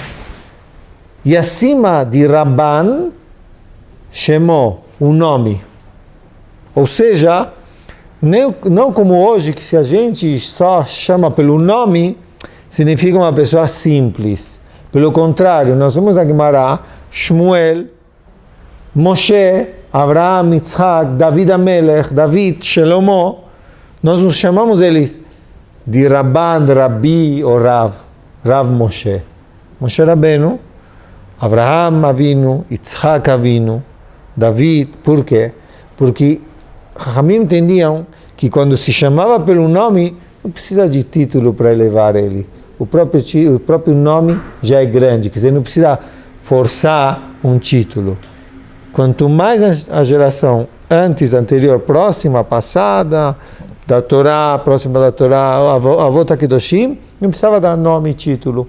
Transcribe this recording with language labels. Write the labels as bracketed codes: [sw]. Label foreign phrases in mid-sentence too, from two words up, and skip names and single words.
[pt] E acima de Rabban, Shemo, um nome. Ou seja, não como hoje, que se a gente só chama pelo nome, significa uma pessoa simples. Pelo contrário, nós vamos a Gemara, Shmuel, Moshe, Abraham, Yitzhak, David Amelech, David, Shelomo, nós nos chamamos eles de Rabban, Rabi ou Rav, Rav Moshe. Moshe Rabbeinu, Abraham Avinu, Yitzhak Avinu, David. Por quê? Porque Chachamim entendiam que quando se chamava pelo nome, não precisa de título para elevar ele. O próprio nome já é grande, quer dizer, não precisa forçar um título. Quanto mais a geração anterior, próxima, passada, da Torá, próxima da Torá, avô Takedoshim, não precisava dar nome e título.